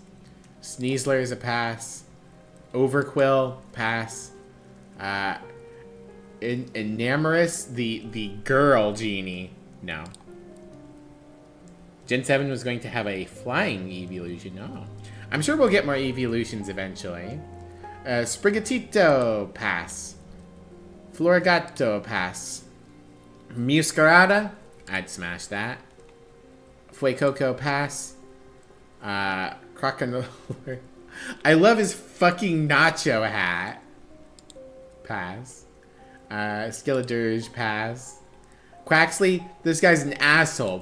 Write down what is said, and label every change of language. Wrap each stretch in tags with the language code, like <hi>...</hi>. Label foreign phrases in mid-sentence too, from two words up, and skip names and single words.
<en>Sneasler is a pass. Overquill, pass. Enamorous, the girl genie, no. Gen 7 was going to have a flying evolution, no. I'm sure we'll get more evolutions eventually. Sprigatito, pass. Florigato, pass. Muscarada, I'd smash that. Fuecoco, pass. Croconator. I love his fucking nacho hat. Pass. Skilladurge, pass. Quaxley, this guy's an asshole.</en>